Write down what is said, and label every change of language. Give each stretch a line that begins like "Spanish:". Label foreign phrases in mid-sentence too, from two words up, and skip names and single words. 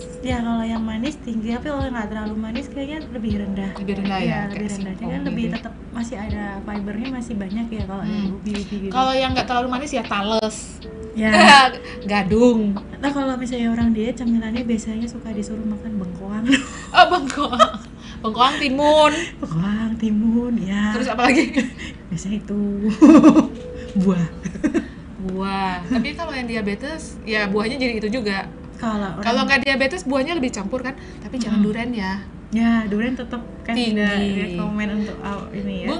Indonesian: Ya kalau yang manis tinggi, tapi kalau nggak terlalu manis kayaknya lebih rendah. Lebih rendah ya? Lebih rendah. Jadi kan lebih tetap masih ada fibernya, masih banyak ya kalau yang ubi gitu. Kalau yang nggak terlalu manis ya tales. Ya. Gadung. Nah kalau misalnya orang diet camilannya biasanya suka disuruh makan bengkoang. Oh bengkoang. Bengkoang timun. Bengkoang timun ya. Terus apa lagi? Biasanya itu buah. Tapi kalau yang diabetes ya buahnya jadi itu juga. Kalau nggak diabetes buahnya lebih campur kan, tapi jangan durian ya. Ya, durian tetap kan Tinggi. tidak rekomen untuk ini ya.